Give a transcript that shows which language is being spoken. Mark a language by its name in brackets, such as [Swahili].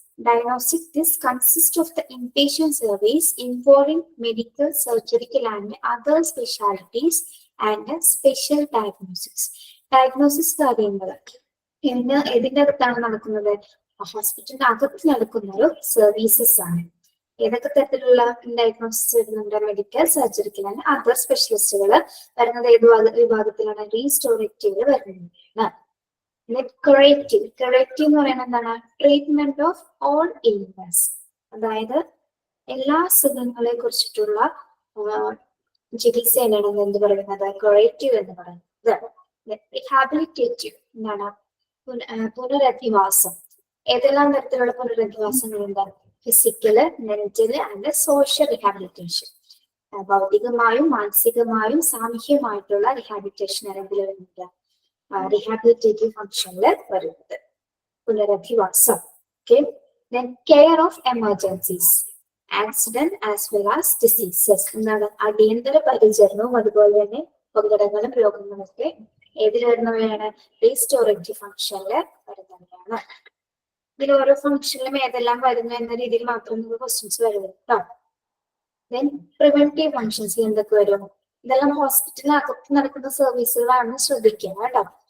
[English] Diagnostics, this consists of the inpatient service involving medical, surgical and other specialties and special diagnostics. [Malayalam] Diagnosis കാര്യങ്ങൾ ഇതിന്റെ അകത്താണ് നടക്കുന്നത്? ഹോസ്പിറ്റലിന്റെ അകത്ത് നടക്കുന്ന ഒരു സർവീസസ് ആണ്. ഏതൊക്കെ തരത്തിലുള്ള ഡയഗ്നോസിസ് വരുന്നുണ്ട്? മെഡിക്കൽ, സർജിക്കൽ ആൻഡ് അതർ സ്പെഷ്യലിസ്റ്റുകൾ വരുന്നത് ഏത് വിഭാഗത്തിലാണ്? റീസ്റ്റോറേറ്റീവ് വരുന്നത്. Curative. Curative എന്ന് പറയുന്നത് എന്താണ്? [English] Treatment of all illness. [Malayalam] അതായത് എല്ലാ അസുഖങ്ങളെ കുറിച്ചിട്ടുള്ള ചികിത്സയാണ് എന്ത് പറയുന്നത്? ക്യൂറേറ്റീവ് എന്ന് പറയുന്നത്. റിഹാബിലിറ്റേറ്റീവ് എന്താണ്? പുനരധിവാസം. ഏതെല്ലാം തരത്തിലുള്ള പുനരധിവാസങ്ങളുണ്ട്? [English] Physical, mental and social rehabilitation. [Malayalam] ഭൗതികമായും മാനസികമായും സാമൂഹ്യമായിട്ടുള്ള റിഹാബിലിറ്റേഷൻ അല്ലെങ്കിൽ വരുന്നത് റിഹാബിലിറ്റേറ്റീവ് ഫംഗ്ഷനിൽ വരുന്നത് പുനരധിവാസം. Okay, [English] then care of emergencies, accident as well as diseases. [Malayalam] എന്താണ്? അടിയന്തര പരിചരണവും അതുപോലെ തന്നെ അപകടങ്ങളും രോഗങ്ങളും ഒക്കെ ഏതിൽ വരുന്നവയാണ്? റീസ്റ്റോറേറ്റീവ് ഫംഗ്ഷനിൽ വരുന്നവയാണ്. ഇതിൽ ഓരോ ഫംഗ്ഷനിലും ഏതെല്ലാം വരുന്നു എന്ന രീതിയിൽ മാത്രം നിങ്ങൾക്ക് ക്വസ്റ്റ്യൻസ് വരുന്നത് കേട്ടോ. ദെൻ പ്രിവെന്റീവ് ഫംഗ്ഷൻസ് എന്തൊക്കെ വരും? ഇതെല്ലാം ഹോസ്പിറ്റലിനകത്ത് നടക്കുന്ന സർവീസുകളാണ്, ശ്രദ്ധിക്കുക കേട്ടോ.